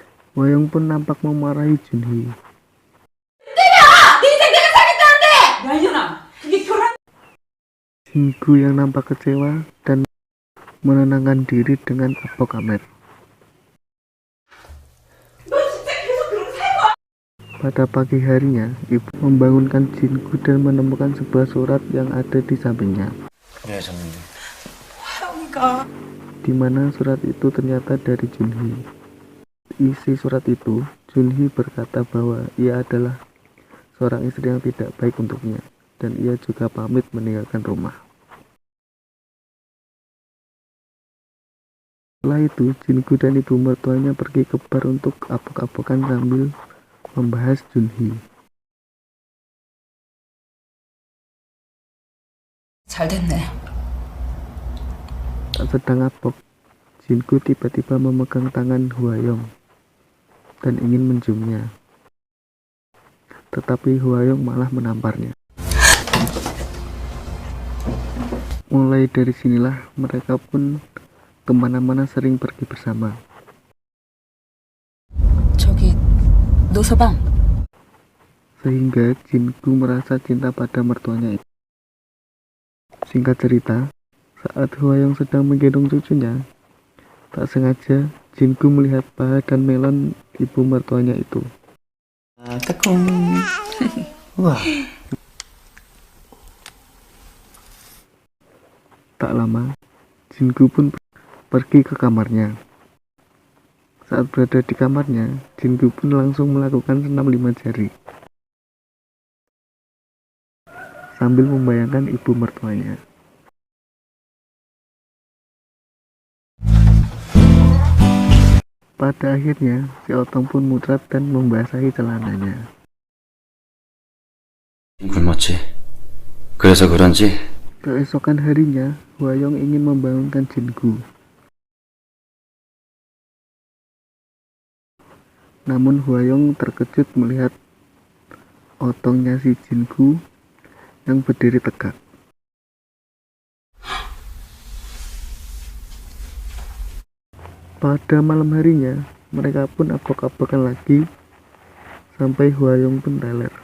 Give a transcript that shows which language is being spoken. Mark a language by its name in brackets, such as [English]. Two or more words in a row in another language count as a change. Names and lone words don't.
[Indonesian] Hwayong pun nampak memarahi Junhee. [Korean] 야, 이년아! 그게 결혼... [Indonesian] Jin-gu yang nampak kecewa dan menenangkan diri dengan abok Amer. Pada pagi harinya, ibu membangunkan Jin-gu dan menemukan sebuah surat yang ada di sampingnya. [Korean] 예, 졌는데. 하영이가... [Indonesian] Di mana surat itu ternyata dari Junhee. Isi surat itu, Junhee berkata bahwa ia adalah seorang istri yang tidak baik untuknya, dan ia juga pamit meninggalkan rumah. Setelah itu, Jin-gu dan ibu mertuanya pergi ke bar untuk abok-abokan sambil membahas Junhee. [Korean] 잘 됐네. [Indonesian] Tak sedang abok, Jin-gu tiba-tiba memegang tangan Hwayong dan ingin menciumnya. Tetapi Hwayong malah menamparnya. Mulai dari sinilah mereka pun kemana-mana sering pergi bersama. [Korean] 저기, 노서방. [Indonesian] Sehingga Jin-gu merasa cinta pada mertuanya itu. Singkat cerita, saat Hwayong sedang menggendong cucunya, tak sengaja Jin-gu melihat paha dan melon ibu mertuanya itu. [Korean] 까꿍. 우와. [Indonesian] Tak lama, Jin-gu pun pergi ke kamarnya. Saat berada di kamarnya, Jin-gu pun langsung melakukan senam 5 jari sambil membayangkan ibu mertuanya. Pada akhirnya, si Otong pun muncrat dan membasahi celananya. [Korean] 굶었지. 그래서 그런지 [Indonesian] Keesokan harinya, Hwayong ingin membangunkan Jin-gu. Namun Hwayong terkejut melihat otongnya si Jin-gu yang berdiri tegak. Pada malam harinya, mereka pun abok-abokan lagi sampai Hwayong pun teler.